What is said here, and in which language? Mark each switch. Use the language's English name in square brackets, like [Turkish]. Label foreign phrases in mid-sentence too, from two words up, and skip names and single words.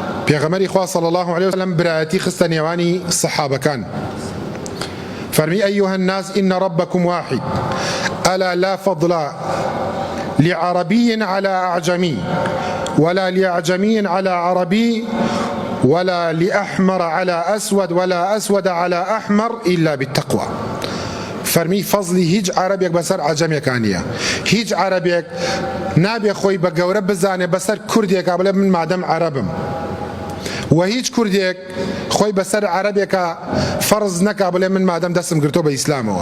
[Central Kurdish] پێغەمبەری خوا [Arabic] صلی الله عليه وسلم [Central Kurdish] برایەتی خستە نێوانی سەحابەکان فەرمی [Arabic] أيها الناس إن ربكم واحد ألا لا فضل لعربي على أعجمي ولا لأعجمي على عربي ولا لأحمر على أسود ولا أسود على أحمر إلا بالتقوى. [Central Kurdish] فرمي فضلی هیچ عربێک بەسەر عەجەمێکان نییە، هیچ عربێک نابێ خۆی بە گەورە بزانێ بەسەر کوردێکا بڵێ من مادەم عەرەبم، و هیچ کوردێک خۆی بەسەر عەرەبێکە فەرز نەکا بڵێ من مادەم دەستم گرتۆ بە ئیسلامەوە.